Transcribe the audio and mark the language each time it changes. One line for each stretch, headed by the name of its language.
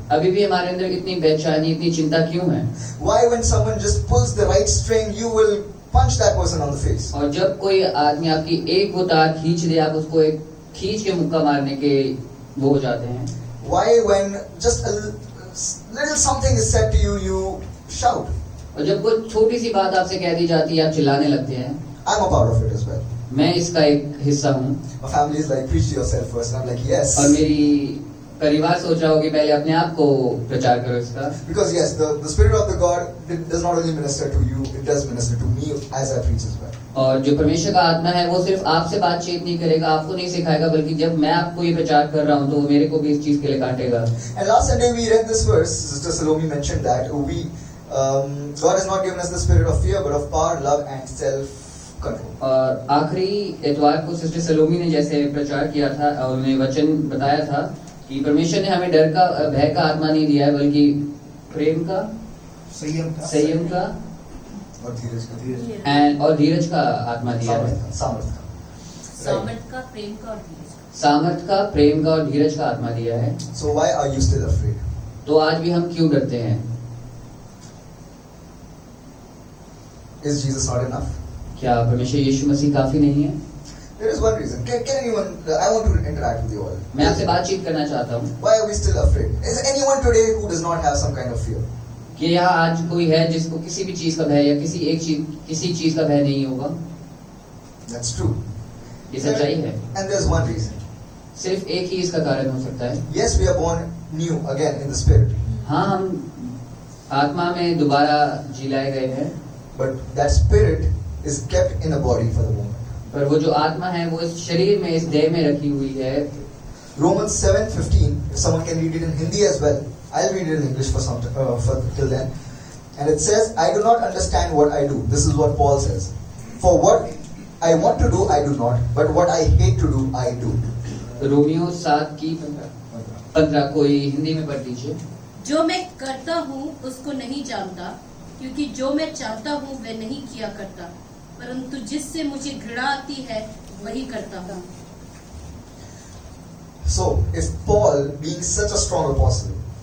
Hindi: अभी भी हमारे अंदर इतनी बेचैनी, इतनी चिंता क्यों है?
English: Why when someone just pulls the right string, you will punch that person on the face?
Hindi: और जब कोई आदमी आपकी एक वो तार खींच दे, आप उसको एक खींच के मुक्का मारने के वो हो जाते हैं.
English: Why when just a little something is said to you, you shout?
Hindi: और जब कोई छोटी सी बात आपसे कह दी जाती है, आप चिल्लाने लगते हैं.
English: I'm a part of it as well.
Hindi: मैं इसका एक हिस्सा हूँ.
English: My family is like, preach to yourself first. And I'm like, yes.
Hindi: और मेरी परिवार सोच रहा हो कि पहले अपने आप को प्रचार करो इसका.
English: Because yes, the Spirit of the God does not only minister to you, it does minister to me as I preach as well.
Hindi: और जो परमेश्वर का आत्मा है वो सिर्फ आपसे बातचीत नहीं करेगा, आपको नहीं सिखाएगा, बल्कि जब मैं आपको ये प्रचार कर रहा हूँ तो वो मेरे को भी इस चीज के लिए काटेगा.
English: And last Sunday we read this verse. Sister Salome mentioned that God has not given us the spirit of fear, but of power, love, and self-control.
Hindi: और आखिरी इतवार को सिस्टर सलोमी ने जैसे प्रचार किया था और उन्हें वचन बताया था कि परमेश्वर ने हमें डर का, भय का आत्मा नहीं दिया है, बल्कि प्रेम का, संयम का और धीरज का, और धीरज का आत्मा दिया है. सामर्थ का, सामर्थ का, प्रेम का और धीरज का. सामर्थ का, प्रेम का और धीरज का आत्मा दिया है.
English: So why are you still afraid?
Hindi: तो आज भी हम क्यों डरते हैं?
English: Is Jesus not enough?
Hindi: क्या परमेश्वर यीशु मसीह काफी नहीं है?
English: There is one reason. Can anyone? I want to interact with you all.
Hindi: मैं आपसे बातचीत करना चाहता हूँ
English: Why are we still afraid? Is anyone today who does not have some kind of fear?
Hindi: कि यहाँ आज कोई है जिसको किसी भी चीज का भय या किसी चीज का भय नहीं होगा.
English: That's true.
Hindi: ये सच्चाई है.
English: And there's one reason.
Hindi: सिर्फ एक ही इसका कारण हो सकता है.
English: Yes, we are born new again in the spirit,
Hindi: हाँ, हम आत्मा में दोबारा जिलाए गए हैं,
English: but that spirit is kept in a body for the moment.
Hindi: पर वो जो आत्मा है वो इस शरीर में, इस देह में रखी हुई है.
English: Romans 7:15. If someone can read it in Hindi as well, I'll read it in English for till then. And it says, "I do not understand what I do." This is what Paul says. "For what I want to do, I do not, but what I hate to do, I do."
Hindi: Romeo 7:15 कोई हिंदी में पढ़ दीजिए. जो मैं करता हूँ उसको नहीं जानता, क्योंकि जो मैं चाहता हूँ वह नहीं किया करता, परंतु जिससे मुझे घृणा आती है वही करता हूँ.
English: So, if Paul, being such a strong apostle,